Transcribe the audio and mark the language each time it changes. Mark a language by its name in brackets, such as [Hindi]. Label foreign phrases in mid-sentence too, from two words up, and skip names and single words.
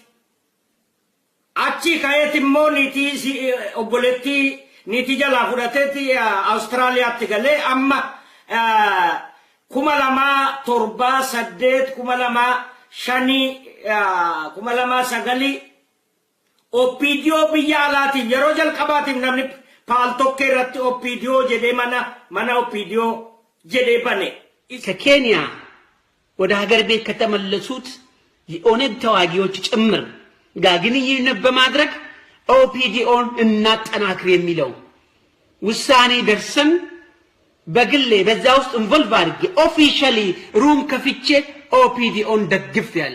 [Oromo] Achi ka'eeti immoo niitii obboleettii niitii jalaa fudhateeti Awustiraaliyaatti galee amma 2007 2005 Opiidiyoo biyya alaatiif yeroo jalqabaatiif namni paaltokkee irratti Opiidiyoo jedhee mana Opiidiyoo jedhee bane. [Amharic] ከኬንያ ወደ ሀገር ቤት ከተመለሱት የኦነግ ተዋጊዎች ጭምር ጋር ግንኙነት በማድረግ ኦፒዲኦን እናጠናክር የሚለው ውሳኔ ደርሰን በግሌ በዛ ውስጥ ኢንቮልቭ አድርጌ [English] officially room [Amharic] ከፍቼ ኦፒዲኦን ደግፍ ያለው